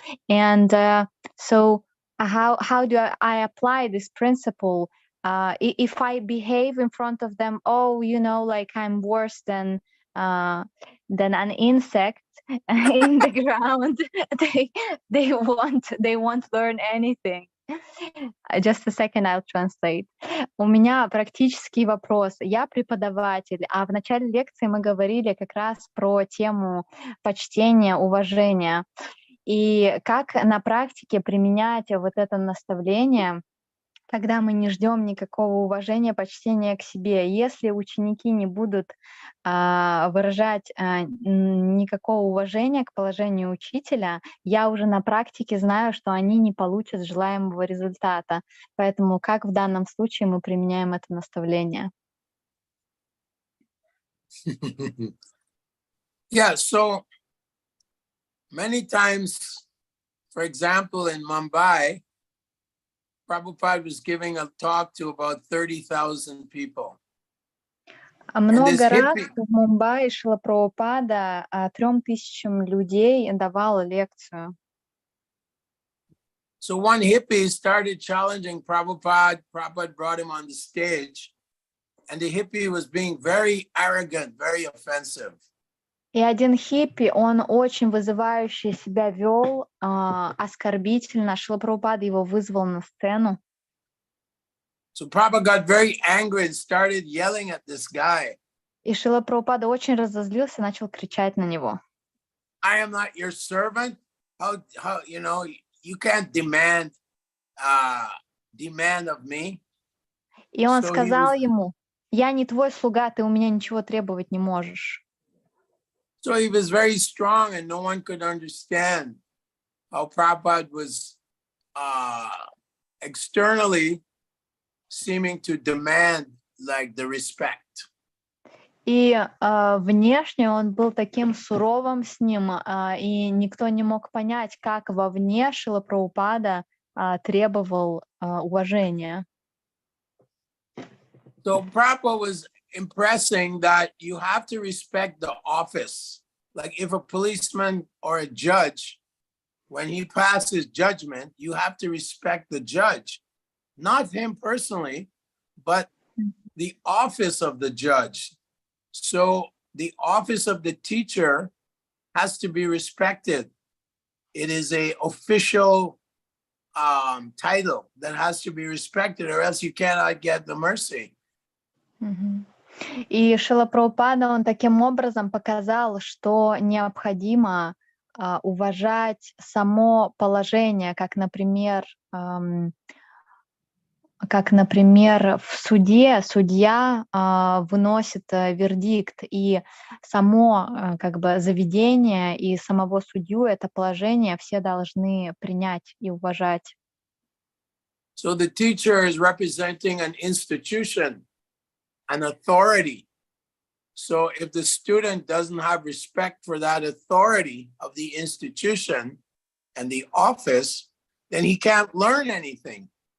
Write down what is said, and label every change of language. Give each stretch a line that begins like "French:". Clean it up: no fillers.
English: And so how do I apply this principle? If I behave in front of them, oh, like I'm worse than an insect in the ground, they won't learn anything. Just a second, I'll translate.
Russian: У меня практический вопрос. Я преподаватель, а в начале лекции мы говорили как раз про тему почтения, уважения. И как на практике применять вот это наставление, когда мы не ждем никакого уважения, почтения к себе. Если ученики не будут выражать никакого уважения к положению учителя, я уже на практике знаю, что они не получат желаемого результата. Поэтому как в данном случае мы применяем это наставление?
English: Yeah, so many times, for example, in Mumbai, Prabhupada was giving a talk to about 30,000 people.
Russian: Много раз в Мумбаи Шрила Прабхупада 3000 людей давал лекцию.
English: So one hippie started challenging Prabhupada. Prabhupada brought him on the stage, and the hippie was being very arrogant, very offensive.
Russian: И один хиппи, он очень вызывающе себя вел, оскорбительно. Шрила Прабхупада его вызвал на сцену.
English: So Prabhupada got very angry and started yelling at this guy.
Russian: И Шрила Прабхупада очень разозлился, начал кричать на него.
English: I am not your servant. How you can't demand of me.
Russian: И он сказал ему: я не твой слуга, ты у меня ничего требовать не можешь.
English: So he was very strong, and no one could understand how Prabhupada was externally seeming to demand like the respect.
Russian: И внешне он был таким суровым с ним, и никто не мог понять, как вовне Шрила Прабхупада требовал уважения.
English: So Prabhupada was impressing that you have to respect the office. Like if a policeman or a judge, when he passes judgment, you have to respect the judge, not him personally, but the office of the judge. So the office of the teacher has to be respected. It is an official title that has to be respected, or else you cannot get the mercy.
Russian: И Шрила Прабхупада, он таким образом показал, что необходимо уважать само положение, как, например, в суде судья выносит вердикт, и само заведение и самого судью, это положение все должны принять и уважать.
English: So the teacher is representing an institution, an authority. So if the student doesn't have respect for that authority of the institution and the office, then he can't learn anything.